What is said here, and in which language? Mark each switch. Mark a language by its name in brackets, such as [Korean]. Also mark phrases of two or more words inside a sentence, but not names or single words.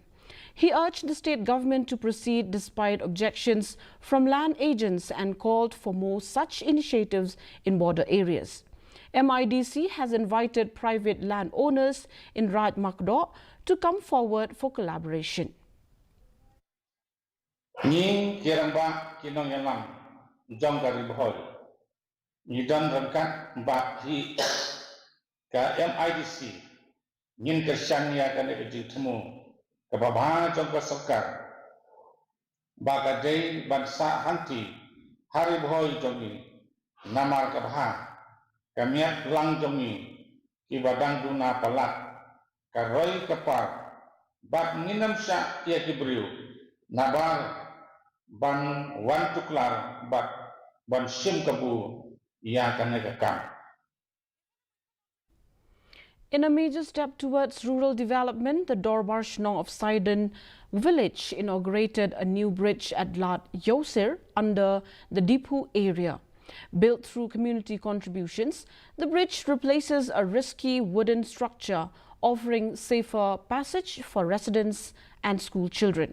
[English] He urged the state government to proceed despite objections from land agents and called for more such initiatives in border areas. MIDC has invited private landowners in Raj Makdo to come forward for collaboration. [Khasi] Ni kiramba kinong yalang jong kari bohol. Ni dan rangkat ba hi ka MIDC ngin kersania kan ekji temu kababha jong ka sarkar ba ka dei bansa hanti hari bohol jong ni namar kabha kamiat lang jong ni ki badang duna palak ka roi kapar bat nginam sya ia kibriu nabar ban wan tuklar bat ban sim kabu ya kanegakam. [English] In a major step towards rural development, the Dorbar Shnong of Sidon village inaugurated a new bridge at Lat Yosir under the Dipu area. Built through community contributions, the bridge replaces a risky wooden structure, offering safer passage for residents and school children.